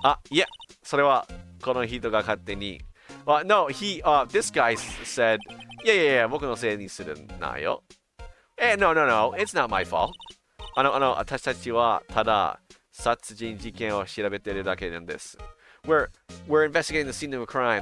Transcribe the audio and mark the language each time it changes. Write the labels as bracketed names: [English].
[Japanese] いや、それはこの人が勝手に。 [English] No, this guy said, yeah, [Japanese] 僕のせいにするなよ。 [English] No, it's not my fault. [Japanese] 私たちはただ殺人事件を調べてるだけなんです。 [English] We're investigating the scene of a crime.